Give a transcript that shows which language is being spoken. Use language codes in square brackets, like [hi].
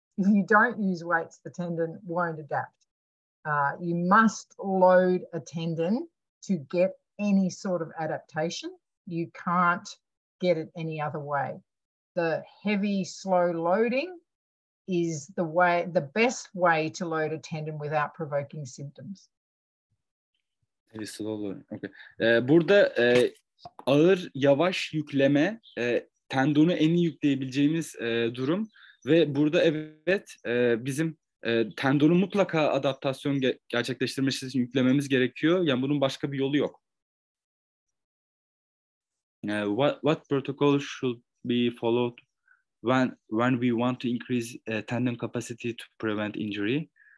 [en] If you don't use weights, the tendon won't adapt. You must load a tendon to get any sort of adaptation. You can't get it any other way. The heavy, slow loading is the best way to load a tendon without provoking symptoms. Heavy, slow loading. Okay. [tr] Burada ağır, yavaş yükleme tendonu en iyi yükleyebileceğimiz durum ve burada evet bizim tendonun mutlaka adaptasyon gerçekleştirmesi için yüklememiz gerekiyor. Yani bunun başka bir yolu yok. [en] What protocol should be followed when we want to increase tendon capacity to prevent injury?